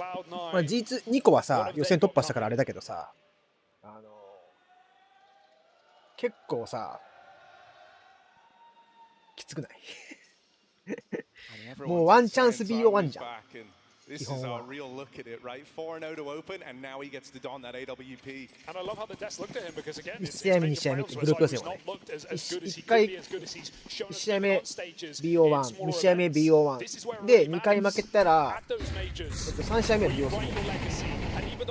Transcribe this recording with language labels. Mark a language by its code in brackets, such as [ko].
[ja] まあ、G2 個はさ、予選突破したからあれだけどさ、結構さ、きつくないもうワンチャンス BO1 じゃん。 [en] This is our real look at it, right? 4-0 to open, and now he gets to don that AWP. And I love how the desk looked at him because again, [ja] 1試合目、2試合目ってグループ予選はね。1回、1試合目 BO1、2試合目 BO1 で、2回負けたら、3試合目は BO3。